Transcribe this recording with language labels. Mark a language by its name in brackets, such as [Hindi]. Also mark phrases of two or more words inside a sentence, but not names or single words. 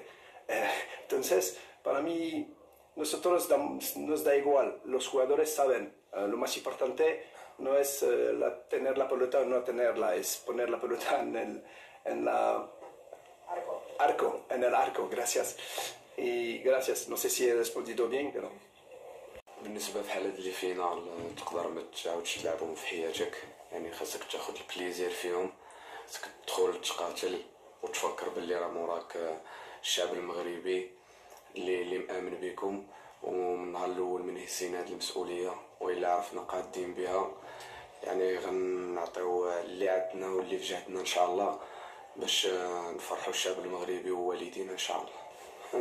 [Spanish] Entonces, para mí, nosotros nos da igual. Los jugadores saben. Lo más importante no es tener la pelota o no tenerla, es poner la pelota en el arco. Gracias. Y gracias. No sé si he respondido bien, pero... [Arabic] بالنسبه بحال هاد لي فينال تقدر ما تعاودش تلعبهم في حياتك، يعني خاصك تاخد البليزير فيهم، خاصك تدخل تقاتل وتفكر باللي راه موراك الشعب المغربي اللي مآمن بكم، ومن النهار الاول من هزينا هاد المسؤوليه والا عرفنا قادين بها، يعني غنعطيو اللي عندنا واللي في جهدنا ان شاء الله باش نفرحوا الشعب المغربي ووالدينا ان شاء الله.